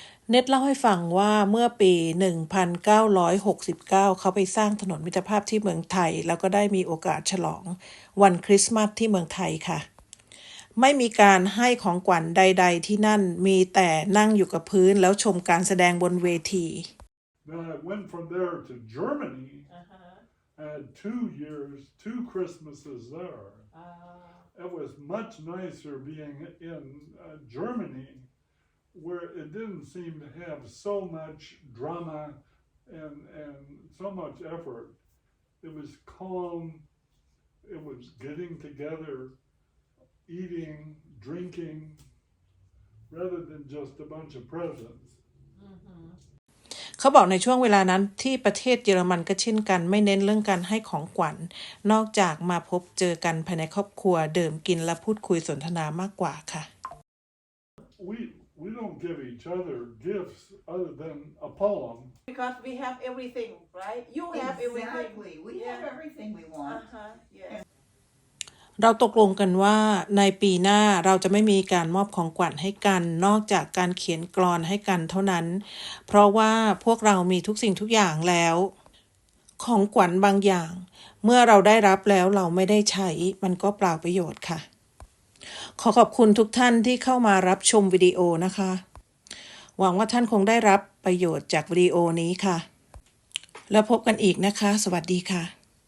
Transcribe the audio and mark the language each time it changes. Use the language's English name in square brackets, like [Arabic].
[Thai] เน็ตเล่าให้ฟังว่าเมื่อปี 1969 เขาไปสร้างถนนมิตรภาพที่เมืองไทยแล้วก็ได้มีโอกาสฉลองวันคริสต์มาสที่เมืองไทยค่ะไม่มีการให้ของขวัญใดๆที่นั่นมีแต่นั่งอยู่กับพื้นแล้วชมการแสดงบนเวที [English] Then I went from there to Germany. I had 2 Christmases there. It was much nicer being in Germany, where it didn't seem to have so much drama and so much effort. It was calm. It was getting together, eating, drinking, rather than just a bunch of presents. [Thai] เขาบอกในช่วงเวลานั้นที่ประเทศเยอรมันก็เช่นกันไม่เน้นเรื่องการให้ของขวัญนอกจากมาพบเจอกันภายในครอบครัวดื่มกินและพูดคุยสนทนามากกว่าค่ะ [English] We don't give each other gifts other than a poem. Because we have everything, right? You have everything. Exactly. We have everything we want. Yes. [Thai] เราตกลงกันว่าในปีหน้าเราจะไม่มีการมอบของขวัญให้กันนอกจากการเขียนกลอนให้กันเท่านั้นเพราะว่าพวกเรามีทุกสิ่งทุกอย่างแล้วของขวัญบางอย่างเมื่อเราได้รับแล้วเราไม่ได้ใช้มันก็เปล่าประโยชน์ค่ะขอบคุณทุกท่านที่เข้ามารับชมวิดีโอนะคะหวังว่าท่านคงได้รับประโยชน์จากวิดีโอนี้ค่ะแล้วพบกันอีกนะคะสวัสดีค่ะ